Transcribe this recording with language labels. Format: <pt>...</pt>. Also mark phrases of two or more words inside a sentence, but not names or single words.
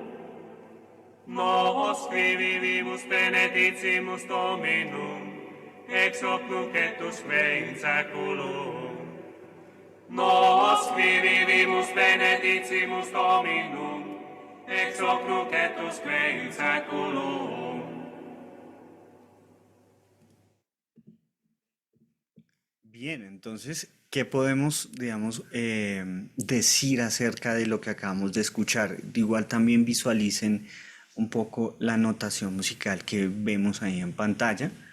<la>Nos qui vivimus benedicimus Dominum, ex hoc nunc et usque in saeculum. Nos qui vivimus benedicimus Dominum, ex hoc nunc et usque in saeculum.</la> <es>Bien, entonces, ¿qué podemos, digamos, decir acerca de lo que acabamos de escuchar? Igual también visualicen un poco la notación musical que vemos ahí en pantalla.</es>